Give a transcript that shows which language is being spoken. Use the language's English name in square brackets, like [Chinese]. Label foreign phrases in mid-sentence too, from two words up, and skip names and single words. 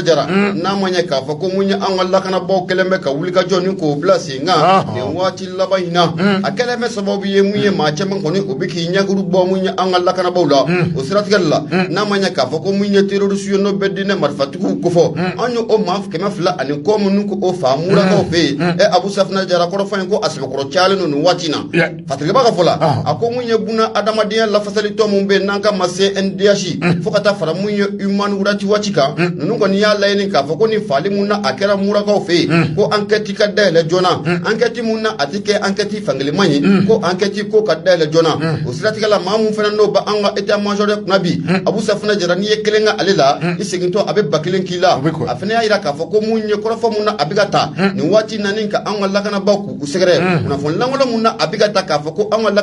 [Bambara] Jara n'a ma ɲɛ k'a fɔ ko mun ye an ka lakanabaaw kɛlen bɛ ka wulikajɔ ni k'o bila sen kan nin waati laban in na a kɛlen bɛ sababu ye mun ye maa caman kɔni o bɛ k'i ɲɛkuru bɔ mun ye an ka lakanabaaw la o siratigɛ la n'a ma ɲɛ k'a fɔ ko mun ye terroriste ye n'o bɛ diinɛ marifatigiw kofɔ an ye o maa 200 ani kɔ minnu ko o fa murakaw fɛ yen Abu Safinɛ Jara kɔrɔfɔ in ko a sɛbɛkɔrɔ cayalen don nin waati in na Fatigɛba ka fɔ la a ko mun ye buna adamadenya lafasalitɔ mun bɛ yen n'an ka ma se NDH fo ka taa fara mun ye human rights watch kan ninnu kɔni y'a laɲini k'a fɔ ko nin faali mun na a kɛra murakaw fɛ yen ko enquête ka dayɛlɛ joona enquête mun na a tɛ kɛ enquête fankeleman ye ko enquête ko ka dayɛlɛ joona o siratigɛ la maa mun fana n'o ba an ka [French] état major de [Bambara] kunna bi Abu Safinɛ Jara n'i ye kelen ka ale la i segintɔ a bɛ ba kelen k'i la a fana y'a jira k'a fɔ ko mun ye kɔrɔfɔ mun na a bɛ ka taa nin waati naani ka an ka lakanabaaw k'u sɛgɛrɛ kunnafoni lankolon mun na a bɛ ka taa k'a fɔ ko an ka